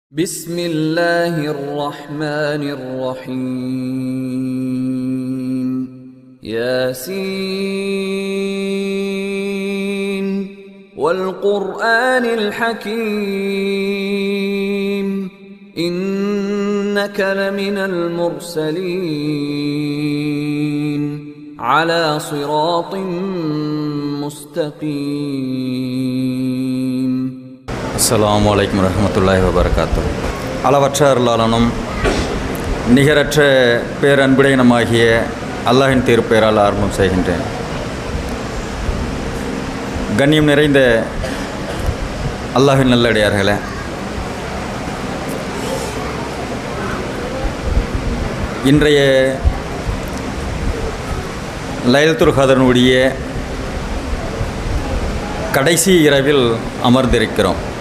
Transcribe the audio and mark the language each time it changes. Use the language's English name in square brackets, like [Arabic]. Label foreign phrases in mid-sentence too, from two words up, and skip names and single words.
[Arabic] بسم الله الرحمن الرحيم ياسين والقرآن الحكيم إنك لمن المرسلين على صراط مستقيم. السلام عليكم ورحمة الله وبركاته. [Tamil] அளவற்ற அருளாளனும் நிகரற்ற பேரன்புடையனமாகிய அல்லாஹின் திருப்பெயரால் ஆரம்பம் செய்கின்றேன். கண்ணியம் நிறைந்த அல்லாஹின் நல்லடியார்களே, இன்றைய லைலத்துல் கத்ருடைய கடைசி இரவில் அமர்ந்திருக்கிறோம்.